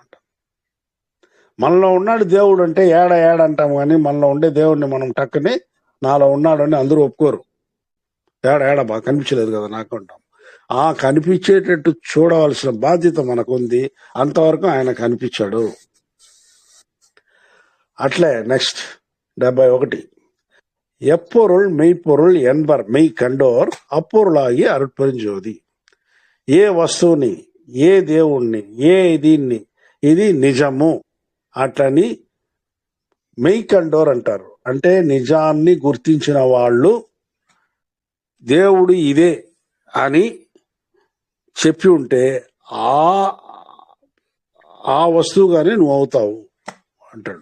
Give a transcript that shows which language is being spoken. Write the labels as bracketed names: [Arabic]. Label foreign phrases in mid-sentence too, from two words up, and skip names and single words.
[Telugu] మనలో ఉన్నాడు దేవుడు అంటే ఏడ అంటాం, కానీ మనలో ఉండే దేవుడిని మనం టక్కుని నాలో ఉన్నాడు అని అందరూ ఒప్పుకోరు. ఏడ బాగా కనిపించలేదు కదా నాకు అంటాం. కనిపించేటట్టు చూడవలసిన బాధ్యత మనకుంది. అంతవరకు ఆయన కనిపించాడు. అట్లే నెక్స్ట్ [Tamil] 71 எப்பொருள் மெய்ப்பொருள் என்பர் மெய் கண்டோர் அப்பொருளாகி அருட்பெருஞ்சோதி. [Telugu] ఏ వస్తువుని, ఏ దేవుణ్ణి, ఏ దీన్ని ఇది నిజము అట్లని [Tamil] மெய் கண்டோர் [Telugu] అంటారు. అంటే నిజాన్ని గుర్తించిన వాళ్ళు దేవుడు ఇదే అని చెప్పి ఉంటే ఆ వస్తువుగానే నువ్వు అవుతావు అంటాడు.